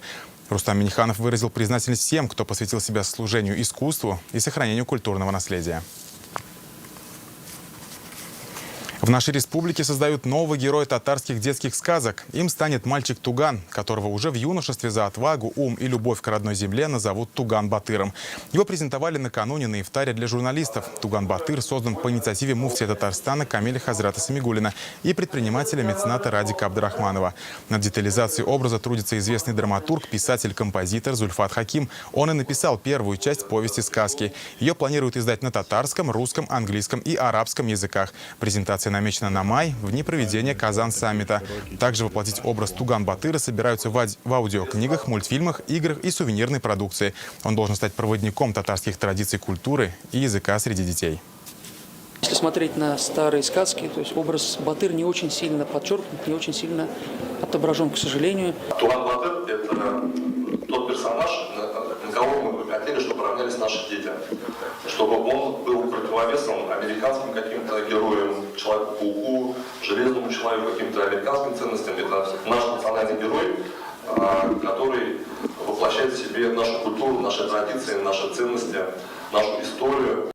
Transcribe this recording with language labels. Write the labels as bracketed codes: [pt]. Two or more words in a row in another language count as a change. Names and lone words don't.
[ru] Рустам Минниханов выразил признательность всем, кто посвятил себя служению искусству и сохранению культурного наследия. В нашей республике создают нового героя татарских детских сказок. Им станет мальчик Туган, которого уже в юношестве за отвагу, ум и любовь к родной земле назовут Туган-Батыром. Его презентовали накануне на ифтаре для журналистов. Туган-Батыр создан по инициативе муфтия Татарстана Камиля Хазрата Самигуллина и предпринимателя-мецената Радика Абдрахманова. Над детализацией образа трудится известный драматург, писатель-композитор Зульфат Хаким. Он и написал первую часть повести сказки. Ее планируют издать на татарском, русском, английском и арабском языках. Презентация намечена на май, в дни проведения Казан-саммита. Также воплотить образ Туган-Батыра собираются в аудиокнигах, мультфильмах, играх и сувенирной продукции. Он должен стать проводником татарских традиций, культуры и языка среди детей. Если смотреть на старые сказки, то есть образ Батыр не очень сильно подчеркнут, не очень сильно отображен, к сожалению. Туган-Батыр – это тот персонаж, на кого мы бы хотели, чтобы равнялись наши дети. Чтобы он был противовесом американским каким-то героям, Человеку-пауку, Железному человеку, каким-то американским ценностям. Это наш национальный герой, который воплощает в себе нашу культуру, наши традиции, наши ценности, нашу историю.